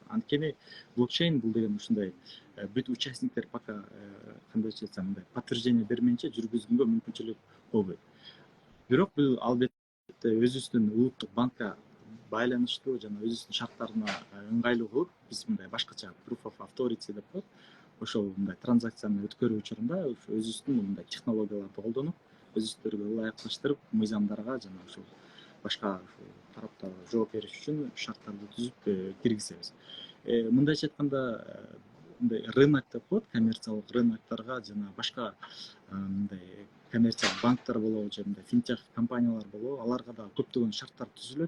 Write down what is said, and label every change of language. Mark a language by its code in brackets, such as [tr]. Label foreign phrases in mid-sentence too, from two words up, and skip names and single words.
[ky] Анткени блокчейн бул деген ушундай бүт участниктер пока кандайча айтсам мындай подтверждение бермейинче жүргүзгөнгө мүмкүнчүлүк болбойт. Бирок бул албетте өзүбүздүн улуттук банкка байланыштуу жана өзүбүздүн шарттарына ыңгайлуу кылып, биз мындай башкача [en] proof of authority [ky] деп коет. Ошол мындай транзакцияны өткөрүү учурунда өзүбүздүн мындай технологияларды колдонуп, өзүбүздөргө ылайыкташтырып, мыйзамдарга жана ушул башка тараптарга жооп бериш үчүн шарттарды түзүп киргизебиз. Мындайча айтканда мындай рынок деп коет, коммерциялык рыноктарга жана башка мындай коммерциялык банктар болобу, же мындай финтех компаниялар болобу, аларга да көптөгөн шарттар түзүлөт.